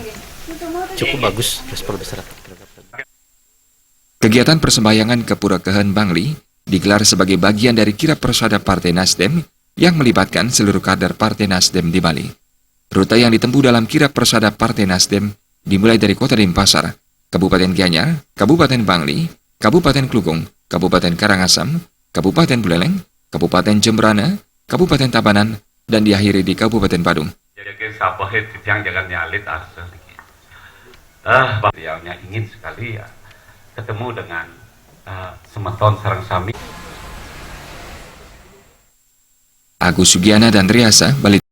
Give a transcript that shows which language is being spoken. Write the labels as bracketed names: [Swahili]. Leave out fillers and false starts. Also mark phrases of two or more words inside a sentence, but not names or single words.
[Indonesian] Cukup bagus respon masyarakat. Kegiatan persembahyangan ke Pura Kehen Bangli digelar sebagai bagian dari kirap persada Partai Nasdem yang melibatkan seluruh kader Partai Nasdem di Bali. Rute yang ditempuh dalam kirap persada Partai Nasdem dimulai dari Kota Denpasar, Kabupaten Gianyar, Kabupaten Bangli, Kabupaten Klungkung, Kabupaten Karangasem, Kabupaten Buleleng, Kabupaten Jembrana, Kabupaten Tabanan, dan diakhiri di Kabupaten Badung. Beliaunya ingin sekali ya ketemu dengan [Balinese] Semeton Sarang Sami. [Indonesian] Agus Sugiana dan Riasa, Bali.